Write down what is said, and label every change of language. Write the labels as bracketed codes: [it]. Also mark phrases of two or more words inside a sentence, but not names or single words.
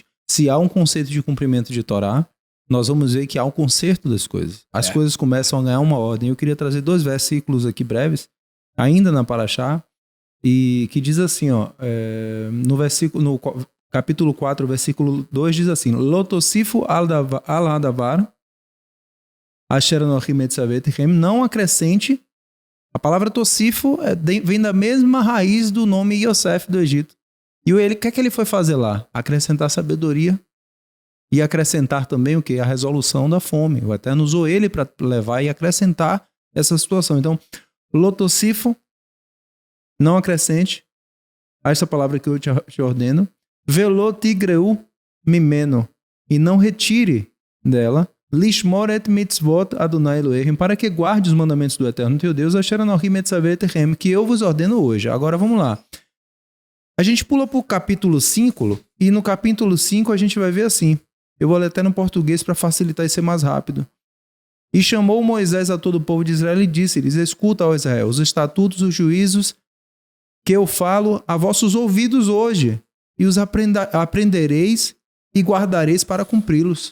[pt] Se há um conceito de cumprimento de Torá, nós vamos ver que há um conserto das coisas. As coisas começam a ganhar uma ordem. Eu queria trazer 2 versículos aqui breves, ainda na Parashá, e que diz assim, ó, no capítulo 4, versículo 2, diz assim, [he] לא תוסיפו על הדבר אשר אנוכי מצווה אתכם, [pt] não acrescente. A palavra Tosifo vem da mesma raiz do nome Yosef do Egito. E o que é que ele foi fazer lá? Acrescentar sabedoria e acrescentar também o quê? A resolução da fome. O Eterno usou ele para levar e acrescentar essa situação. Então, Lotosifo, não acrescente a essa palavra que eu te ordeno. [he] ולא תגרעו ממנו, [pt] e não retire dela. [he] לשמור את מצוות אדוני אלוהים, [pt] para que guarde os mandamentos do Eterno teu Deus, [he] אשר אנוכי מצווה אתכם, [pt] que eu vos ordeno hoje. Agora vamos lá. A gente pula para o capítulo 5, e no capítulo 5 a gente vai ver assim. Eu vou ler até no português para facilitar e ser mais rápido. E chamou Moisés a todo o povo de Israel e disse-lhes, escuta, ó Israel, os estatutos, os juízos que eu falo a vossos ouvidos hoje, e os aprendereis e guardareis para cumpri-los.